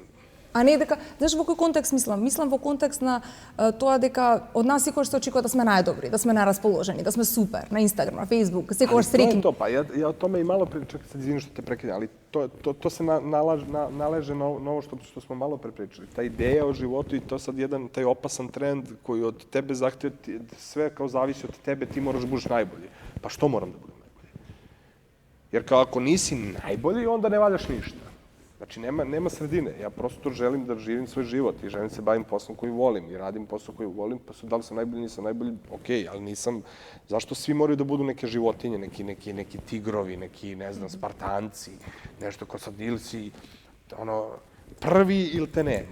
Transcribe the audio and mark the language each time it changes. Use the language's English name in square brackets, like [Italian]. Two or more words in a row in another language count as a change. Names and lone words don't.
[Macedonian] А не дека, знаеш во кој контекст мислам? Мислам во контекст на тоа дека од нас секогаш се очекува да сме најдобри, да сме најрасположени, да сме супер, на Инстаграм, на Фейсбук, секогаш среќни. [Serbian] То, па ја о томе и мало причам, се извини што те прекинам, али то се належе на ово што смо мало препричали. Та идеја о животу и то сад еден тај опасан тренд кој од тебе захтева, све као зависи од тебе, ти мораш да будеш најбољи. Па што морам да будам најбољи? Jer kao ako nisi najbolji, onda ne valjaš ništa. Znači, nema sredine. Ja prosto želim da živim svoj život i želim se bavim poslom koji volim i radim posao koji volim, pa da li sam najbolji, nisam najbolji, okej, ali nisam... Zašto svi moraju da budu neke životinje, neki tigrovi, neki, ne znam, spartanci, nešto ko sad ili si, prvi ili te nema.